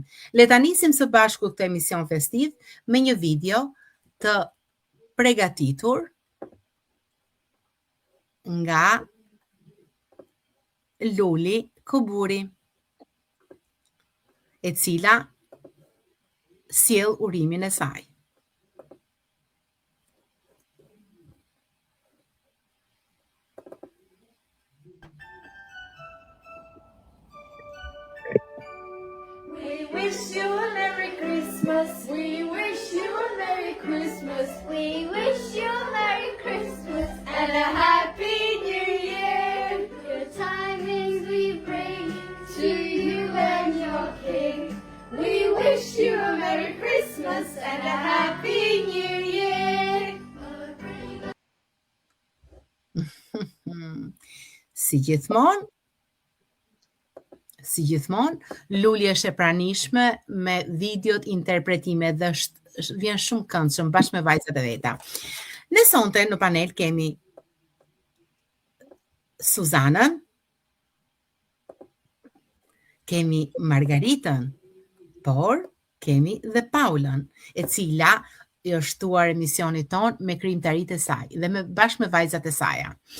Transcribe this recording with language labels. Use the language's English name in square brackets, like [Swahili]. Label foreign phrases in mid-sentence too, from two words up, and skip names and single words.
[Albanian] Le ta nisim së bashku këtë emision festiv me një video të përgatitur nga Luli Kuburi, e cila sjell urimin e saj. [English] We wish you a Merry Christmas. We wish you a Merry Christmas. We wish you a Merry Christmas and a Happy New Year. Good tidings we bring to you and your King. We wish you a Merry Christmas and a Happy New Year. [Albanian] Si gjithmonë, Luli është e pranishme me videot, interpretime dhe vjen shumë këndshëm bashkë me vajzat e veta. Ne sonte në panel kemi Suzanën, kemi Margaritën, por kemi dhe Paulën, e cila është shtuar emisionit ton me krijimtaritë e saj dhe bashkë me vajzat e saja.